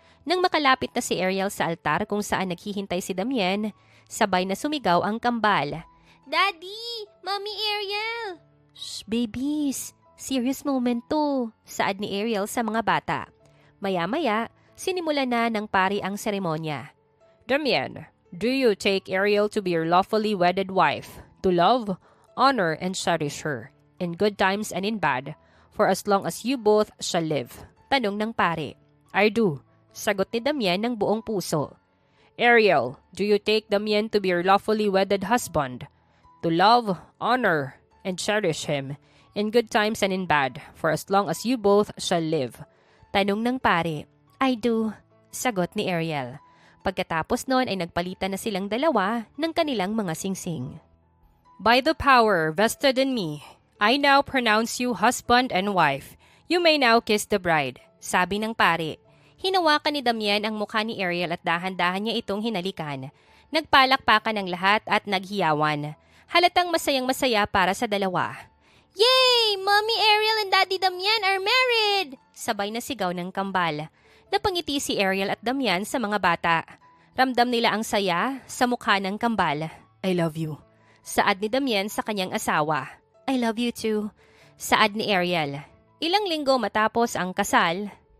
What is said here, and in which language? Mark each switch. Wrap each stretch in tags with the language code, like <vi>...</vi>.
<tl>Nang makalapit na si Ariel sa altar kung saan naghihintay si Damian, sabay na sumigaw ang kambal.</tl> <en>Daddy! Mommy Ariel! Shh, babies! Serious moment</en> <tl>to, saad ni Ariel sa mga bata. Maya-maya, sinimula na ng pari ang seremonya.</tl> <en>Damian, do you take Ariel to be your lawfully wedded wife, to love, honor, and cherish her, in good times and in bad, for as long as you both shall live?</en> <tl>Tanong ng pari.</tl> <en>I do,</en> <tl>sagot ni Damian ng buong puso.</tl> <en>Ariel, do you take Damian to be your lawfully wedded husband, to love, honor, and cherish him, in good times and in bad, for as long as you both shall live?</en> <tl>Tanong ng pari.</tl> <en>I do,</en> <tl>sagot ni Ariel. Pagkatapos noon ay nagpalitan na silang dalawa ng kanilang mga singsing.</tl> <en>By the power vested in me, I now pronounce you husband and wife. You may now kiss the bride,</en> <tl>sabi ng pari. Hinawakan ni Damian ang mukha ni Ariel at dahan-dahan niya itong hinalikan. Nagpalakpakan ang lahat at naghiyawan. Halatang masayang-masaya para sa dalawa.</tl> <en>Yay! Mommy Ariel and Daddy Damian are married!</en> <tl>Sabay na sigaw ng kambal. Napangiti si Ariel at Damian sa mga bata. Ramdam nila ang saya sa mukha ng kambal.</tl> <en>I love you.</en> <tl>Saad ni Damian sa kanyang asawa.</tl> <en>I love you too.</en> <tl>Saad ni Ariel. Ilang linggo matapos ang kasal,</tl>